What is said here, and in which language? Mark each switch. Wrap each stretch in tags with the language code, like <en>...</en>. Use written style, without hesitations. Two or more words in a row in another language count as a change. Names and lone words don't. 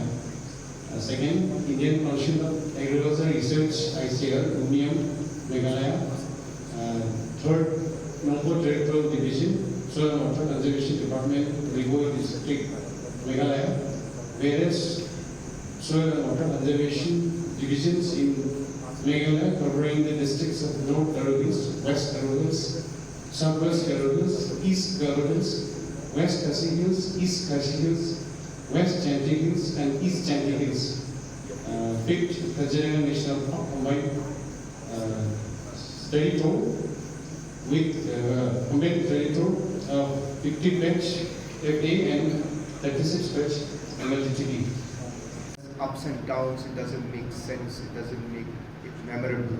<en>Second, Indian Council of Agriculture Research, ICR, Umiam, Meghalaya. Third, Nongpo Territorial Division, Soil and Water Conservation Department, Rigoi District, Meghalaya. Various soil and water conservation divisions in Meghalaya covering the districts of North Garo Hills, West Garo Hills, Southwest Garo Hills, East Garo Hills, West Khasi Hills, East Khasi Hills, West Chanti Hills, and East Chanti Hills. Fifth, Kaziranga National Park combined study tour with combined study tour of 50 batch FA and 36 batch MLTV. Ups and downs, it doesn't make sense, it doesn't make it memorable.</en>